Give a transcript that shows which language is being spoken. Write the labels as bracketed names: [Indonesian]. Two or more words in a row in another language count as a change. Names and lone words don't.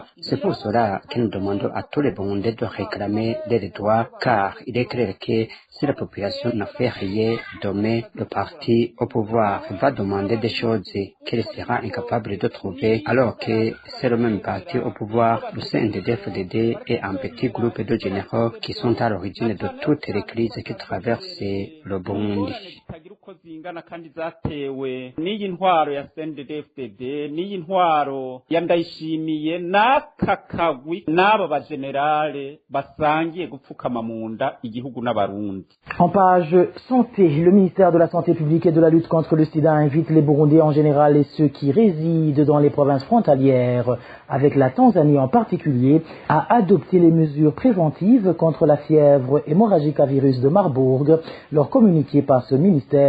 [French] C'est pour cela que nous demandons à tous les Burundais de réclamer des droits, car il est clair que si la population ne fait rien, demain le parti au pouvoir va demander des choses qu'elle sera incapable de trouver, alors que c'est le même parti au pouvoir, le CNDD-FDD et un petit groupe de généraux qui sont à l'origine de toutes les crises qui traversent le Burundi. [Rundi] Zingana kandi zatewe n'iyi ntwaro ya CNDD-FDD n'iyi ntwaro ya Ndayishimiye n'aka kagwi n'aba bagenerale basangiye gupfukama mu nda igihugu n'abarundi. [French] En page santé, le ministère de la Santé publique et de la lutte contre le sida invite les Burundais en général et ceux qui résident dans les provinces frontalières, avec la Tanzanie en particulier, à adopter les mesures préventives contre la fièvre hémorragique à virus de Marbourg, leur communiqué par ce ministère.